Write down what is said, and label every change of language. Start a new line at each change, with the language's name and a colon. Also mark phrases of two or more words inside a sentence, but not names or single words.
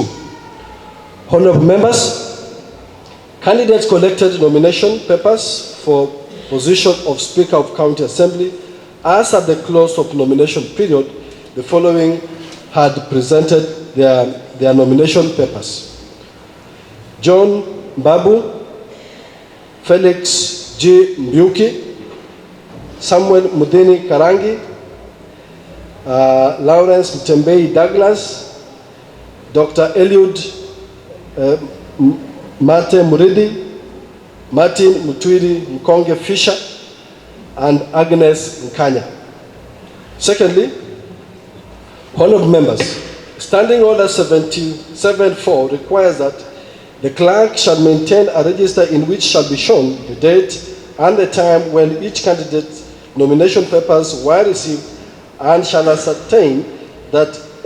English: Honorable members, candidates collected nomination papers for position of Speaker of County Assembly. As at the close of nomination period, the following had presented their nomination papers: John Mbabu, Felix G. Mbuki, Samuel Mudini Karangi, Lawrence Mtembei Douglas, Dr. Eliud Mate Muridi, Martin Mutwiri Mkonge Fisher, and Agnes Nkanya. Secondly, honorable members, Standing Order 77.4 requires that the clerk shall maintain a register in which shall be shown the date and the time when each candidate's nomination papers were received, and shall ascertain that